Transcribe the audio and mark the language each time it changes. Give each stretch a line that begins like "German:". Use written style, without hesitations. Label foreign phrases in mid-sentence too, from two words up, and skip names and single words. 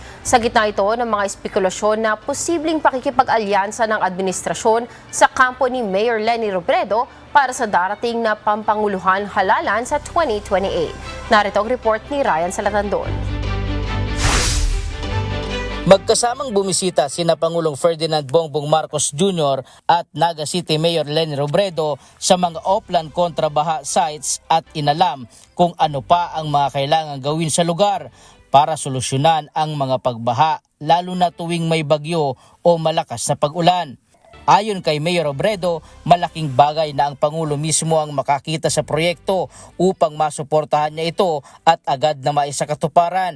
Filipino: Sa gitna ito ng mga espekulasyon na posibleng pakikipag-alyansa ng administrasyon sa kampo ni Mayor Leni Robredo para sa darating na pampanguluhan halalan sa 2028. Narito ang report ni Ryan Salatandon. Magkasamang bumisita sina Pangulong Ferdinand Bongbong Marcos Jr. at Naga City Mayor Leni Robredo sa mga Oplan kontrabaha sites at inalam kung ano pa ang mga kailangan gawin sa lugar para solusyonan ang mga pagbaha lalo na tuwing may bagyo o malakas na pag-ulan. Ayon kay Mayor Robredo, malaking bagay na ang Pangulo mismo ang makakita sa proyekto upang masuportahan niya ito at agad na maisakatuparan.